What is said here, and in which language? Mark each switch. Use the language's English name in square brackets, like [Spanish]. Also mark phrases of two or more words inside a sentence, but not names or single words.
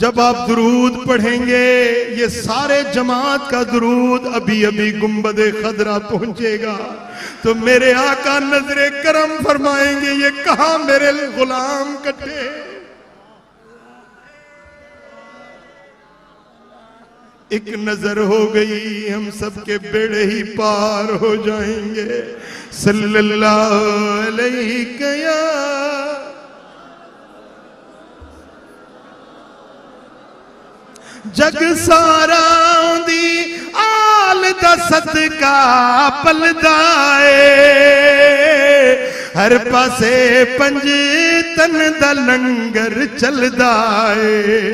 [Hindi] जब आप दुरूद पढ़ेंगे, ये सारे जमात का दुरूद अभी अभी गुंबद खदरा पहुंचेगा, तो मेरे आका नजरे करम फरमाएंगे, ये कहां मेरे गुलाम कटे। एक नजर हो गई, हम सबके बेड़े ही पार हो जाएंगे। [Arabic] صلى الله عليه [Punjabi] ਯਾ ਜੱਗ ਸਾਰਾ ਦੀ ਆਲ ਦਾ ਸਦਕਾ ਪਲਦਾ ਏ, ਹਰ ਪਾਸੇ ਪੰਜ ਤਨ ਦਾ ਲੰਗਰ ਚਲਦਾ ਏ।